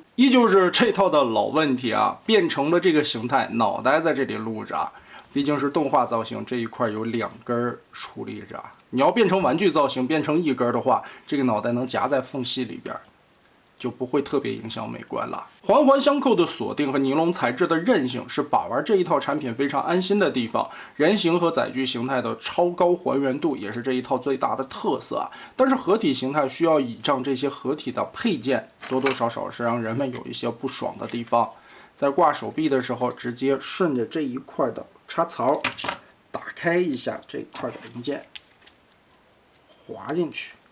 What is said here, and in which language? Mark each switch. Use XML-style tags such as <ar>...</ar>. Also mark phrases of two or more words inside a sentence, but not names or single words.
<zh>依舊是這套的老問題啊，变成了这个形態，腦袋在這裡露着，畢竟是動畫造型，這一塊有2根矗立着。你要變成玩具造型，變成1根的話，這個腦袋能夾在縫隙裡邊，就不會特別影響美觀了。環環相扣的鎖定和尼龍材質的韌性是把玩這一套產品非常安心的地方。人形和載具形態的超高還原度也是這一套最大的特色啊。但是合體形態需要倚仗這些合體的配件，多多少少是讓人們有一些不爽的地方。在掛手臂的時候，直接順着這一塊的插槽打開一下這一塊的零件，滑進去。</zh>